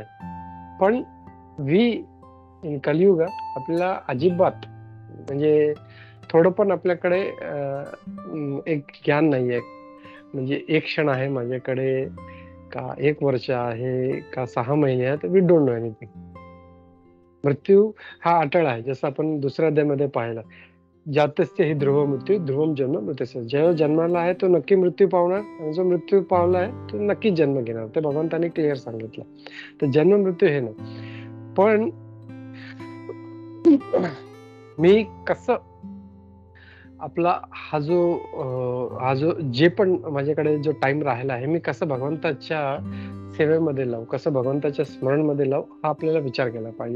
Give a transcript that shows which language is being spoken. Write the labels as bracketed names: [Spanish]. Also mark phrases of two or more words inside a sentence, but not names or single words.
[Marathi] पण इन कलियुग आपल्याला अजिबात म्हणजे थोडं पण आपल्याकडे एक ज्ञान नाहीये. म्हणजे एक क्षण आहे माझ्याकडे का 1 वर्ष आहे का 6 महिने आहेत, [English] We don't know anything. मृत्यू हा अटळ आहे, जसं आपण दुसऱ्या अध्यायामध्ये पाहिलं, [Sanskrit] जातस्य हि ध्रुव मृत्यू ध्रुवम जन्म मृत्यूस्य. [Marathi] जेव्हा जन्माला आहे तो नक्की मृत्यू पावणार आणि जो मृत्यू पावला आहे तो नक्कीच जन्म घेणार. ते भगवंताने क्लिअर सांगितलं. तर जन्म मृत्यू हे नाही. पण मी कसं आपला हा जो जे पण माझ्याकडे जो टाइम राहिला आहे मी कसं भगवंताच्या सेवेमध्ये लावू, कसं भगवंताच्या स्मरणमध्ये लावू, हा आपल्याला विचार केला पाहिजे.